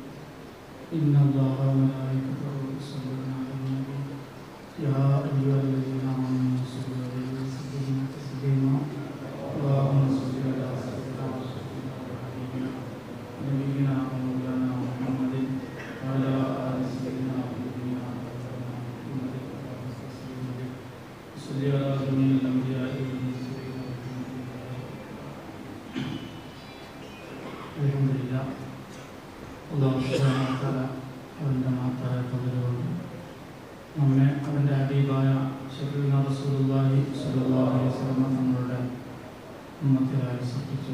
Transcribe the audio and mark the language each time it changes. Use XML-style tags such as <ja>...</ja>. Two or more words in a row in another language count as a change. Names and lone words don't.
<ar>إن الله وملائكته يصلون على النبي يا أيها الذين آمنوا صلوا عليه وسلموا تسليما. اللهم صل على سيدنا وحبيبنا نبينا ومولانا محمد وعلى آل سيدنا ونبينا محمد صل على جميع الأنبياء.</ar> <ml>അൽഹംദുലില്ലാ,</ml> <ar>الله سبحانه وتعالى</ar> <ml>അവൻ്റെ മഹത്തായ ഫضലുകൊണ്ട് നമ്മെ അവൻ്റെ ഹബീബായ</ml> <ar>شفيعنا رسول الله صلى الله عليه وسلم</ar> <ml>തങ്ങളുടെ ഉമ്മത്തിലായി സൃഷ്ടിച്ചു.</ml>